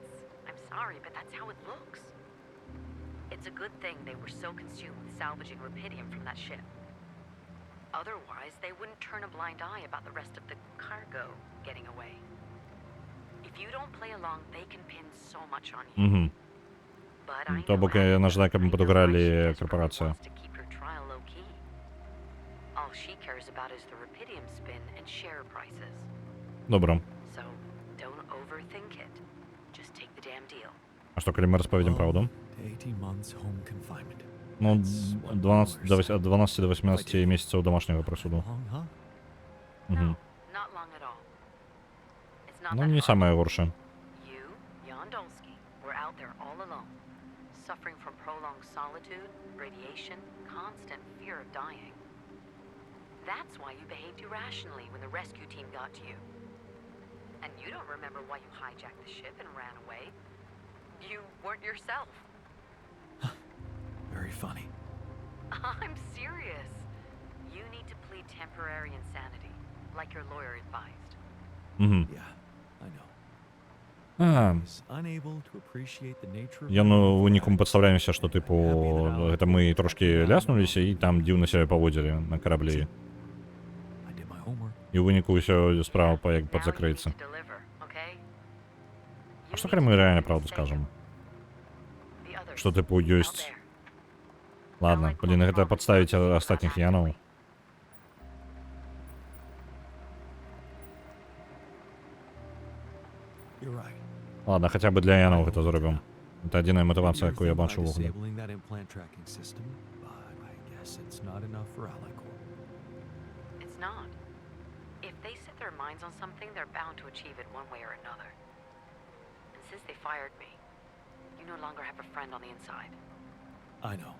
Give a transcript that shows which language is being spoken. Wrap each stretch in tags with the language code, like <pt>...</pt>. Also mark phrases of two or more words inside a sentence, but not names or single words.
<en>I'm sorry, but that's how it looks. It's a good thing they were so consumed with salvaging Rapidium from that ship. Otherwise, they wouldn't turn a blind eye about the rest of the cargo getting away. If you don't play along, they can pin so much on you. Угу. But I</en> <be>То</be> <en>know</en> <be>бок</be> <en>Ally</en> <be>яна жадае,</be> <en>Corp.</en> <be>каб мы</be> <en>I know why</en> <be>падыгралі</be> <en>she desperately</en> <be>карпорацыю.</be> <en>wants to keep her trial low-key. All she cares about is the Rapidium spin and share prices.</en> <be>Добра.</be> <en>So, don't overthink it. Just take the damn deal.</en> <be>А што, калі мы распавядзем праўду?</be> <en>18 months home confinement.</en> <be>Ну,</be> <en>That's what</en> <be>12</be> <en>lawyers say.</en> <be>ад 12 до 18 месяцаў домашняга прысуду.</be> <en>Long, huh? Угу. No, not long at all. It's not</en> <be>Ну,</be> <en>that</en> <be>не</be> <en>hard.</en> <be>самае горшае.</be> <en>You, Jan Dolsky, were out there all alone. suffering from prolonged solitude, radiation, constant fear of dying. That's why you behaved irrationally when the rescue team got to you. And you don't remember why you hijacked the ship and ran away. You weren't yourself. Very funny. I'm serious. You need to plead temporary insanity, like your lawyer advised. Yeah, I know. А, Is unable to appreciate the nature of</en> <be>Ён унікум падстаўляемся, што тыпу гэта мы трошкі ляснуліся і там дзіўна сябе паводзілі на караблі.</be> <en>I did my homework.</en> <be>І ў выніку ўсё справа</be> <en>Now you need</en> <be>падзакрыецца.</be> <en>to deliver, okay?</en> <be>А што</be> <en>You</en> <be>калі</be> <en>need</en> <be>мы</be> <en>to</en> <be>рэальна</be> <en>be</en> <be>праўду</be> <en>safe.</en> <be>скажам?</be> <en>The others</en> <be>Што тыпу</be> <en>out</en> <be>ёсць...</be> <en>there.</en> <be>Ладно, блін, гэта падставіць астатніх янаў.</be> <en>You're right.</en> <be>Ладно, хаця бы для янаў гэта зробім. Гэта адзіная матывацыя,</be> <en>You're</en> <be>якую я</be> <en>thinking</en> <be>бачу</be> <en>by</en> <be>ўвогуле.</be> <en>disabling that implant tracking system, but I guess it's not enough for Ally Corp. It's not. If they set their minds on something, they're bound to achieve it one way or another. And since they fired me, you no longer have a friend on the inside. I know.</en>